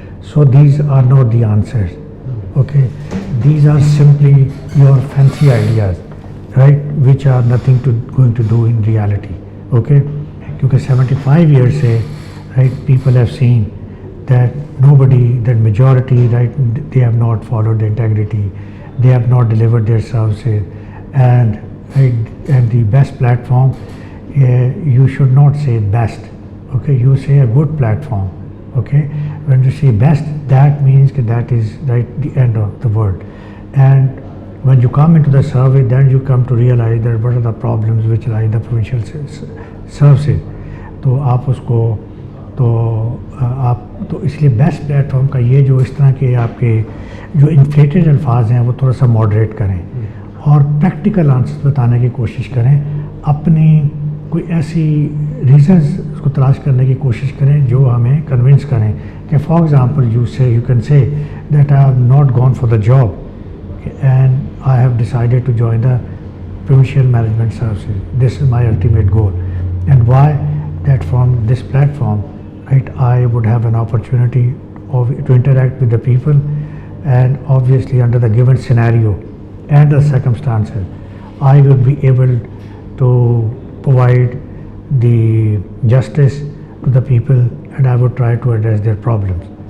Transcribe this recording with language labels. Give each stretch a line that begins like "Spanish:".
English: So these are not the answers, okay, these are simply your fancy ideas, right, which are nothing to going to do in reality, okay, because 75 years से right people have seen that that majority, right, they have not followed the integrity, they have not delivered their services, and the best platform, you should not say best, okay, you say a good platform, okay. When you say best, that means that is right the end of the word, and when you come into the survey, then you come to realize that what are the problems which lie in the provincial services.
Hindi: तो आप उसको तो इसलिए best platform का ये जो इस तरह के आपके जो इन्फ्लेटेड अल्फाज हैं वो थोड़ा सा मॉडरेट करें और प्रैक्टिकल आंसर बताने की कोशिश करें, अपनी कोई ऐसी रीजंस उसको तलाश करने की कोशिश करें जो हमें कन्विंस करें कि
English: For example you can say that I have not gone for the job and I have decided to join the provincial management services. This is my ultimate goal, and why? That from this platform, right, I would have an opportunity to interact with the people, and obviously under the given scenario and the circumstances, I will be able to provide the justice to the people, and I would try to address their problems.